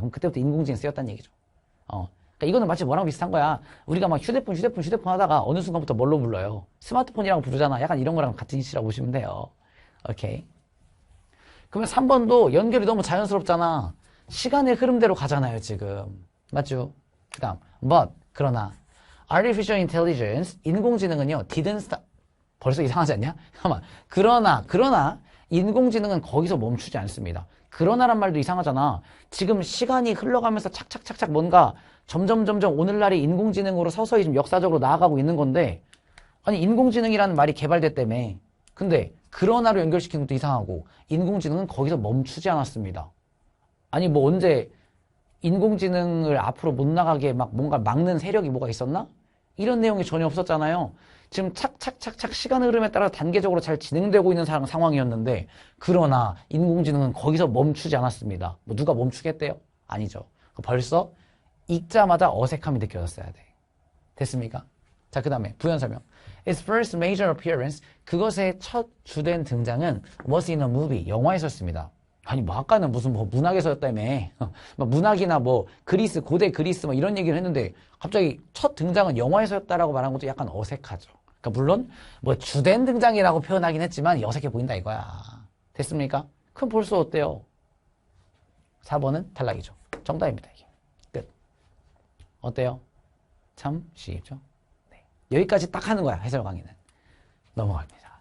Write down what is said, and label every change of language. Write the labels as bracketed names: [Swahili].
[Korean] 그럼 그때부터 인공지능 쓰였다는 얘기죠. 그러니까 이거는 마치 뭐랑 비슷한 거야. 우리가 막 휴대폰 하다가 어느 순간부터 뭘로 불러요? 스마트폰이라고 부르잖아. 약간 이런 거랑 같은 이치라고 보시면 돼요. 오케이. 그러면 3번도 연결이 너무 자연스럽잖아. 시간의 흐름대로 가잖아요, 지금. 맞죠? 그 다음, [English] but, [Korean] 그러나, [English] artificial intelligence, [Korean] 인공지능은요, [English] didn't stop. [Korean] 벌써 이상하지 않냐? 잠깐만. 그러나, 인공지능은 거기서 멈추지 않습니다. 그러나란 말도 이상하잖아. 지금 시간이 흘러가면서 착착착착 뭔가 점점 오늘날의 인공지능으로 서서히 좀 역사적으로 나아가고 있는 건데, 아니, 인공지능이라는 말이 개발됐다며. 근데, 그러나로 연결시키는 것도 이상하고, 인공지능은 거기서 멈추지 않았습니다. 아니, 뭐 언제 인공지능을 앞으로 못 나가게 막 뭔가 막는 세력이 뭐가 있었나? 이런 내용이 전혀 없었잖아요. 지금 착착착착 시간 흐름에 따라 단계적으로 잘 진행되고 있는 상황이었는데, 그러나 인공지능은 거기서 멈추지 않았습니다. 뭐 누가 멈추겠대요? 아니죠. 벌써 읽자마자 어색함이 느껴졌어야 돼. 됐습니까? 자, 그 다음에 부연 설명. [English] Its first major appearance, [Korean] 그것의 첫 주된 등장은 [English] was in a movie, [Korean] 영화에 있었습니다. 아니, 뭐 아까는 무슨 뭐 문학에서였다며. 문학이나 뭐 그리스, 고대 그리스 뭐 이런 얘기를 했는데 갑자기 첫 등장은 영화에서였다라고 말한 것도 약간 어색하죠. 그러니까 물론 뭐 주된 등장이라고 표현하긴 했지만 어색해 보인다 이거야. 됐습니까? 그럼 벌써 어때요? 4번은 탈락이죠. 정답입니다. 이게. 끝. 어때요? 참 쉽죠? 네. 여기까지 딱 하는 거야. 해설 강의는. 넘어갑니다.